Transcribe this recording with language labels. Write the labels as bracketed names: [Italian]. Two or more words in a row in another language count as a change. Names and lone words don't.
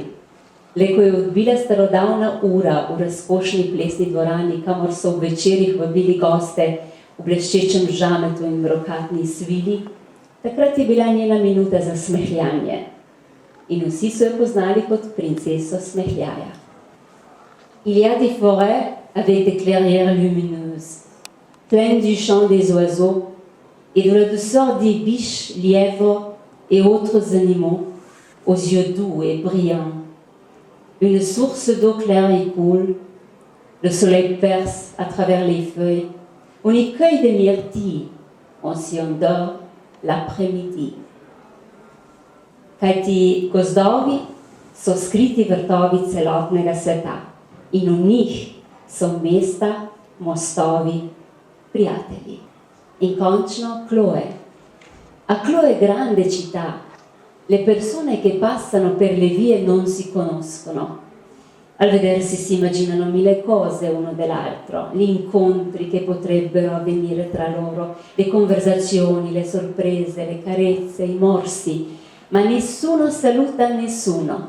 [Slovenian] Le ko je odbila starodavna ura v razkošni plesni dvorani, kamor so v večerih vabili goste v bleščečem žametu in brokatni svili, takrat je bila njena minuta za smehljanje. In vsi so jo poznali kot princeso smehljaja. [French] Il y a des forêts avec des clairières lumineuses, pleines du chant des oiseaux et de la douceur des biches, lièvres et autres animaux, aux yeux doux et brillants. Une source d'eau claire y coule, le soleil perce à travers les feuilles, on y cueille des myrtilles, on s'y endort l'après-midi. [Slovenian] Kajti gozdovi so skriti vrtovi celotnega sveta in v njih so mesta, mostovi, prijatelji. In cončno Chloe. [Italian] A Chloe grande città, le persone che passano per le vie non si conoscono. Al vedersi si immaginano mille cose uno dell'altro, gli incontri che potrebbero avvenire tra loro, le conversazioni, le sorprese, le carezze, i morsi, ma nessuno saluta nessuno.